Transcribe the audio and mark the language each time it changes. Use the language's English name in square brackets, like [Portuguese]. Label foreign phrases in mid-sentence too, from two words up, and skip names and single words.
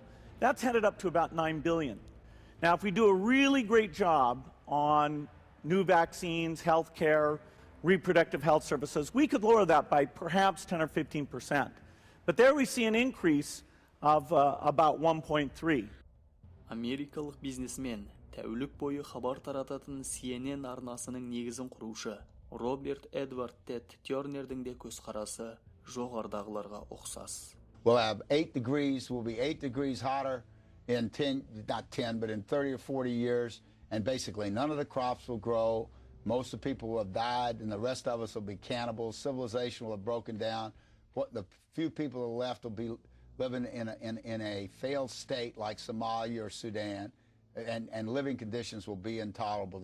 [English] That's headed up to about 9 billion. Now, if we do a really great job on new vaccines, healthcare, reproductive health services, we could lower that by perhaps 10 or 15%. But there we see an increase of about 1.3. [Kazakh] Америкалық бизнесмен, тәулік бойы хабар тарататын CNN арнасының негізін құрушы Роберт Эдвард Тед Тернердің де көзқарасы жоғардағыларға ұқсас. [English] We'll have 8 degrees, we'll be 8 degrees hotter in 10, not 10, but in 30 or 40 years, and basically none of the crops will grow. Most of the people will have died, and the rest of us will be cannibals. Civilization will have broken down. What the few people who are left will be living in a failed state like Somalia or Sudan, and living conditions will be intolerable.